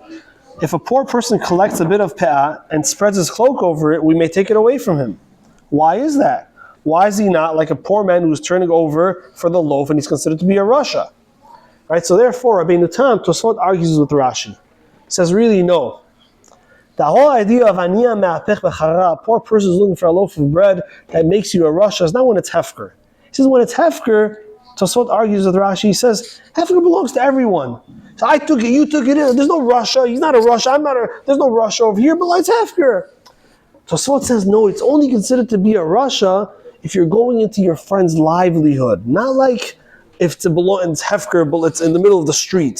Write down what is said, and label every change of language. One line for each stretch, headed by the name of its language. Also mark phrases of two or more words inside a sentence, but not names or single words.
English: If a poor person collects a bit of pe'ah and spreads his cloak over it, we may take it away from him. Why is that? Why is he not like a poor man who's turning over for the loaf and he's considered to be a rasha? Right? So therefore, Rabbeinu Tam, Tosfot argues with Rashi. He says, really, no. The whole idea of
Hebrew: עני המהפך בחררה,
English: a poor person is looking for a loaf of bread that makes you a rasha, is not when it's hefker. He says when it's hefker, Tosfot argues with Rashi, he says, hefker belongs to everyone. So I took it, you took it, there's no rasha, he's not a rasha, there's no rasha over here, but it's hefker. Tosfot says, no, it's only considered to be a rasha if you're going into your friend's livelihood, not like if it's hefker, but it's in the middle of the street.